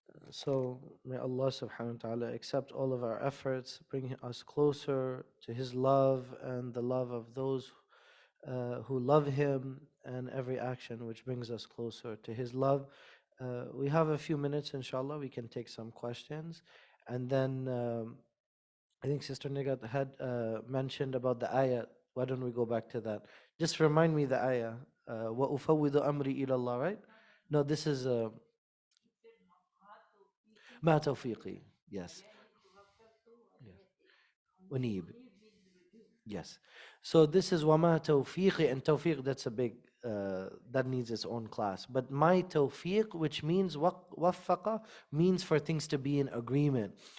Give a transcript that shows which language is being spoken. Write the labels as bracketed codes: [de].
[en] So may Allah subhanahu wa ta'ala accept all of our efforts, bring us closer to His love and the love of those who love Him, and every action which brings us closer to His love. We have a few minutes, inshallah. We can take some questions. And then I think Sister Nigat had mentioned about the ayah. Why don't we go back to that? Just remind me the ayah. [ar] وَأُفَوِّضُ أَمْرِي إِلَى اللَّهِ, [en] right? No, this is [ar] مَا تَوْفِيقِي. [en] Yes. Yes. Unib. Yes. So this is wama tawfiqi, and tawfiq, that's a big, that needs its own class. But my tawfiq, which means waffaqa, means for things to be in agreement.